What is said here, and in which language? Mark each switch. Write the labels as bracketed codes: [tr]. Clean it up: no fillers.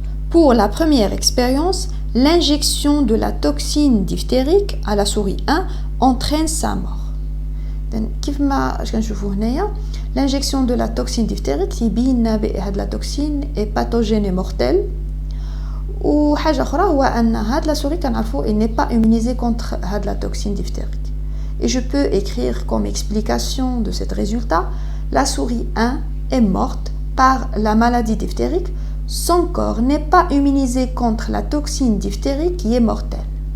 [fr] Pour la première expérience, l'injection de la toxine diphtérique à la souris 1 entraîne sa mort. [ar] كيف ما كنشوفوا هنايا [fr] l'injection de la toxine diphtérique [ar] تيبين بان [fr] la toxine est pathogène et mortelle. [ar] وحاجه اخرى هو ان هاد لا سوري كنعرفوا [fr] il n'est pas immunisé contre [ar] هاد [fr] la toxine diphtérique. Et je peux écrire comme explication de cet résultat, la souris 1 est morte par la maladie diphtérique. Son corps n'est pas immunisé contre la toxine diphtérique qui est mortelle.